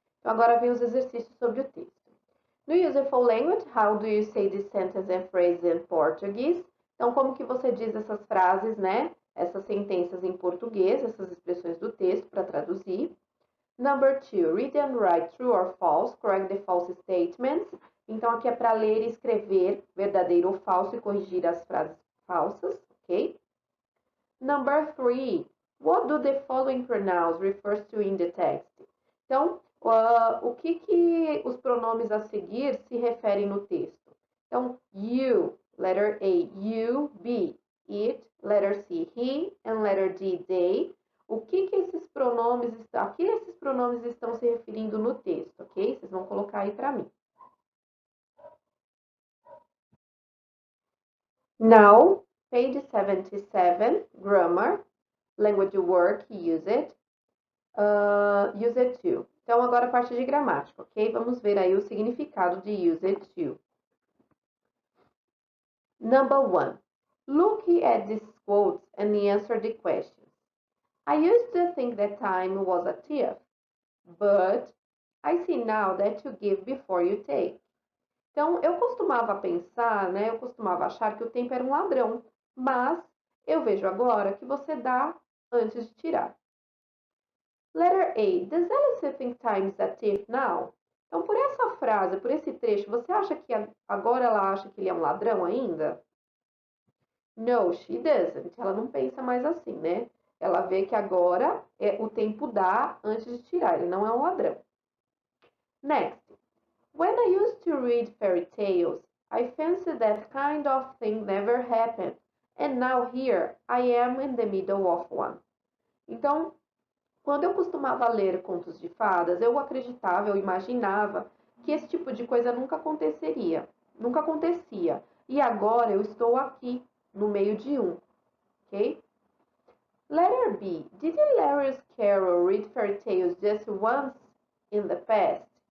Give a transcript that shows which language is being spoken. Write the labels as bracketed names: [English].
[Portuguese] Então, agora vem os exercícios sobre o texto. [English] No Useful Language, how do you say this sentence and phrase in Portuguese? [Portuguese] Então, como que você diz essas frases, né? Essas sentenças em português, essas expressões do texto para traduzir. [English] Number 2, read and write true or false, correct the false statements. [Portuguese] Então, aqui é para ler e escrever verdadeiro ou falso e corrigir as frases falsas, ok? [English] Number 3, what do the following pronouns refers to in the text? [Portuguese] Então, o que os pronomes a seguir se referem no texto? Então, [English] you, letter A, you, be, it, letter C, he, and letter D, they. [Portuguese] O que esses pronomes estão, a que esses pronomes estão se referindo no texto, ok? Vocês vão colocar aí para mim. [English] Now, page 77, grammar, language work, use it, use it to. [Portuguese] Então, agora a parte de gramática, ok? Vamos ver aí o significado de use it to. [English] Number 1, look at these quotes and answer the questions. I used to think that time was a thief, but I see now that you give before you take. [Portuguese] Então, eu costumava pensar, né? Eu costumava achar que o tempo era um ladrão, mas eu vejo agora que você dá antes de tirar. [English] Letter A. Does Alice think time is a thief now? [Portuguese] Então, por essa frase, por esse trecho, você acha que agora ela acha que ele é um ladrão ainda? [English] No, she doesn't. [Portuguese] Ela não pensa mais assim, né? Ela vê que agora o tempo dá antes de tirar. Ele não é um ladrão. Next. [English] When I used to read fairy tales, I fancied that kind of thing never happened. And now here I am in the middle of one. [Portuguese] Então, quando eu costumava ler contos de fadas, eu acreditava, eu imaginava que esse tipo de coisa nunca aconteceria. Nunca acontecia. E agora eu estou aqui, no meio de um. [English] Ok? Letter B. Did Lewis Carroll read fairy tales just once in the past?